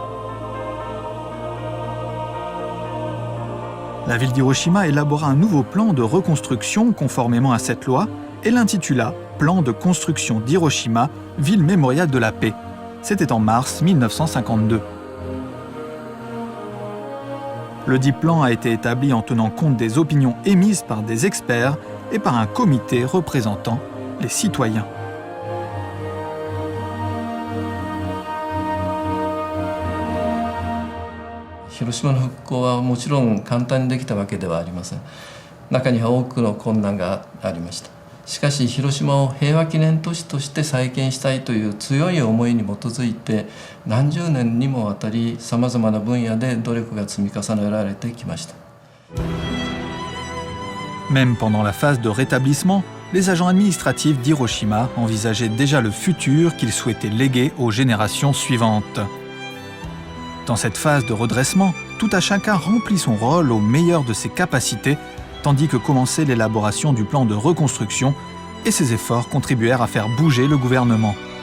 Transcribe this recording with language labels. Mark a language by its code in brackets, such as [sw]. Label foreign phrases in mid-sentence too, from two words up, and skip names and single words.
[fr] La ville d'Hiroshima élabora un nouveau plan de reconstruction conformément à cette loi et l'intitula « Plan de construction d'Hiroshima, ville mémoriale de la paix ». C'était en mars 1952. Le dit plan a été établi en tenant compte des opinions émises par des experts et par un comité représentant les citoyens. [ja] Hiroshima の復興はもちろん簡単にできたわけではありません。中には多くの困難がありました。しかし広島を平和記念都市として再建したいという強い思いに基づいて何十年にもわたりさまざまな分野で努力が積み重ねられてきました。 [fr] Même pendant la phase de rétablissement, les agents administratifs d'Hiroshima envisageaient déjà le futur qu'ils souhaitaient léguer aux générations suivantes. Dans cette phase de redressement, tout à chacun remplit son rôle au meilleur de ses capacités, tandis que commençait l'élaboration du plan de reconstruction, et ces efforts contribuèrent à faire bouger le gouvernement.